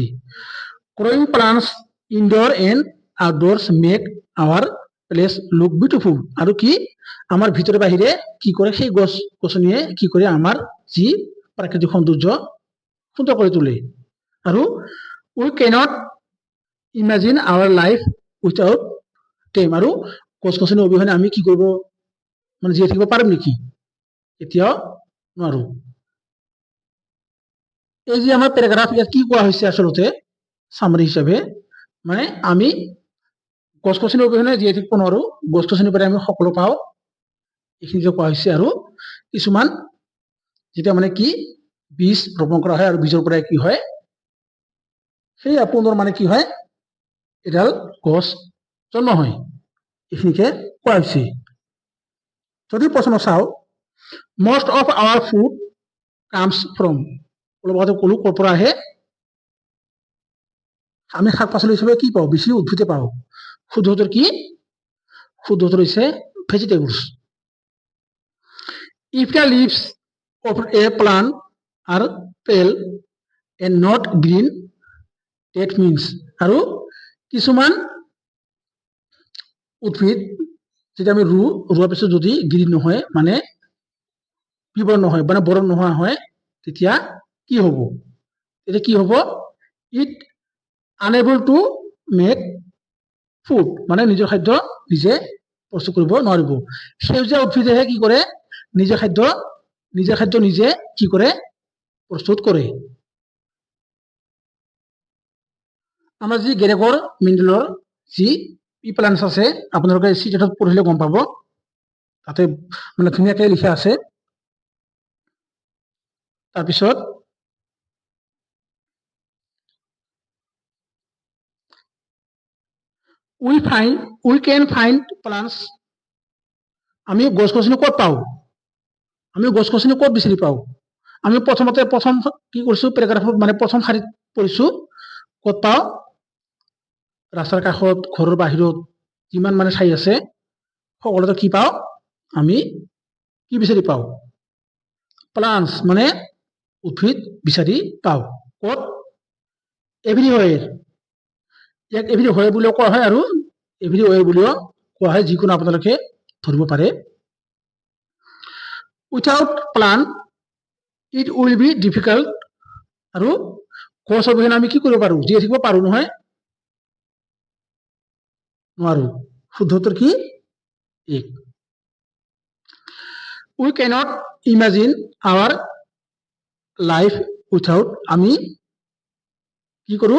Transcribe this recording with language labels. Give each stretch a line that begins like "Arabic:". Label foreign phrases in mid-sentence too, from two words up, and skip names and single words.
English: Growing plants indoor and outdoors make our place look beautiful.
Assamese: আৰু কি, আমাৰ ভিতৰে বাহিৰে কি কৰে, সেই গছ গছনিয়ে কি কৰে, আমাৰ যি প্ৰাকৃতিক সৌন্দৰ্য সুন্দৰ কৰি তোলে।
English: আৰু we cannot imagine our life without them.
Assamese: আৰু গছ গছনি অবিহনে আমি কি কৰিব, মানে জীয়াই থাকিব পাৰিম নেকি, এতিয়াও নোৱাৰো। এই যে আমাৰ পেৰাগ্ৰাফ, ইয়াত কি কোৱা হৈছে আচলতে সামৰি হিচাপে, মানে আমি গছ গছনি অবিহনে জীয়াই থাকিব নোৱাৰো, গছ গছনিৰ পৰা আমি সকলো পাওঁ, এইখিনিকে কোৱা হৈছে। আৰু কিছুমান যেতিয়া মানে কি বীজ ৰোপণ কৰা হয়, আৰু বীজৰ পৰা কি হয়, সেই পুনৰ মানে কি হয়, এডাল গছ জন্ম হয়, এইখিনিকে কোৱা হৈছে। যদি প্ৰশ্ন চাওঁ,
English: most of our food comes from,
Assamese: অলপ আগতে ক'লো ক'ৰ পৰা আহে, আমি শাক পাচলি হিচাপে কি পাওঁ? বেছি উদ্ভিদে পাওঁ। শুদ্ধ উত্তৰ কি? শুদ্ধ উত্তৰ হৈছে ভেজিটেবলছ।
English: If the leaves of a plant are pale and not green, that means
Assamese: আৰু কিছুমান উদ্ভিদ যেতিয়া আমি ৰোৱাৰ পিছত যদি গ্ৰীণ নহয় মানে বিবৰণ নহয় মানে বৰণ নোহোৱা হয় তেতিয়া কি হ'ব? তেতিয়া কি হ'ব?
English: it unable to make food,
Assamese: মানে নিজৰ খাদ্য নিজে প্ৰস্তুত কৰিব নোৱাৰিব। সেউজীয়া উদ্ভিদেহে কি কৰে? নিজে খাদ্য নিজে কি কৰে? প্ৰস্তুত কৰে। আমাৰ যি গ্ৰেগৰ মেণ্ডেলৰ যি
English: pea plants
Assamese: আছে আপোনালোকে চিটেটত পঢ়িলে গম পাব, তাতে মানে ধুনীয়াকৈ লিখা আছে।
English: তাৰপিছত we can find plants,
Assamese: আমি গছ গছনি ক'ত পাওঁ? আমি গছ গছনি ক'ত বিচাৰি পাওঁ? আমি প্ৰথম কি কৰিছোঁ? পেৰাগ্ৰাফত মানে প্ৰথম শাৰীত পঢ়িছোঁ ক'ত পাওঁ? ৰাস্তাৰ কাষত, ঘৰৰ বাহিৰত যিমান মানে ঠাই আছে সকলোতে কি পাওঁ? আমি কি বিচাৰি পাওঁ? প্লান্টছ মানে উদ্ভিদ বিচাৰি পাওঁ। ক'ত? এভৰিৱেৰ। ইয়াক এভৰিৱেৰ বুলিও কোৱা হয় আৰু এভৰিৱেৰ বুলিও কোৱা হয়, যিকোনো আপোনালোকে ধৰিব পাৰে।
English: without plant it will be difficult,
Assamese: আৰু গছ অবিহনে আমি কি কৰিব পাৰোঁ? জীয়াই থাকিব পাৰোঁ নহয়? নোৱাৰো। শুদ্ধ উত্তৰ কি? এক।
English: we cannot imagine our life without, আমি কি কৰোঁ?